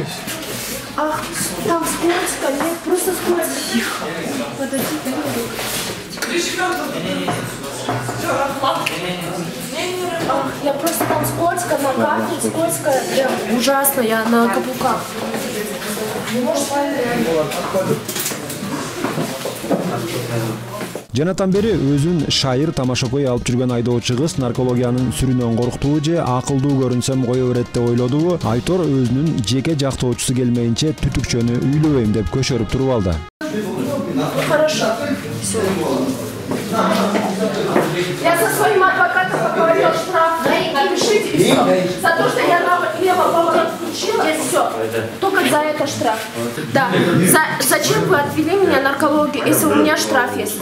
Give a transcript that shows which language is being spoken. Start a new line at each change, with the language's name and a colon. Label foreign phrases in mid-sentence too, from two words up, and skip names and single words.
Russian: Ах, там скользко, нет, просто скользко. Тихо. Подожди, Ах, я просто там скользко, на кафе скользко, прям ужасно, я на каблуках.
Kyrgyz: Жанатан бери өзүн шайыр тамашакөй алып жүргөн айдоочу кыз наркологиянын сүрүнөн корктубу же акылдуу көрүнсөм кое берет деп ойлодубу? Айтор өзүнүн жеке жактоочусу келмейинче түтүкчөнү үйлөбөйм деп көшөрүп туруп алды.
Russian: Хорошо. Все. Я со своим адвокатом поговорила, штраф напишите и все. За то, что я налево поворот включила, все. Только за это штраф. Да. Зачем вы отвели меня на наркологию, если у меня штраф есть?